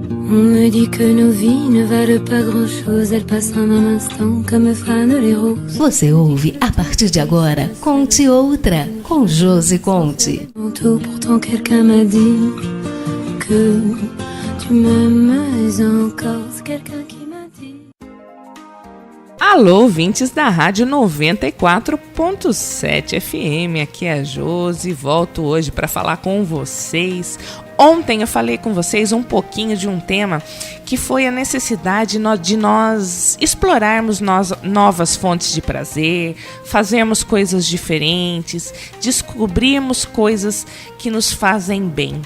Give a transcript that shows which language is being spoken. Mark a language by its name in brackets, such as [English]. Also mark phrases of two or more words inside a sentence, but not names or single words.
[French] On me dit que nos vies ne valent pas grand-chose, elles passent en un instant comme fanent les roses. [Portuguese] Você ouve a partir de agora Conte Outra, com Josi Conte. [French] Pourtant quelqu'un m'a dit que tu m'aimes encore, c'est quelqu'un qui m'a dit. [Portuguese] Alô, ouvintes da Rádio 94.7 FM, aqui é a Josi, volto hoje para falar com vocês. Ontem eu falei com vocês um pouquinho de um tema que foi a necessidade de nós explorarmos novas fontes de prazer, fazermos coisas diferentes, descobrirmos coisas que nos fazem bem.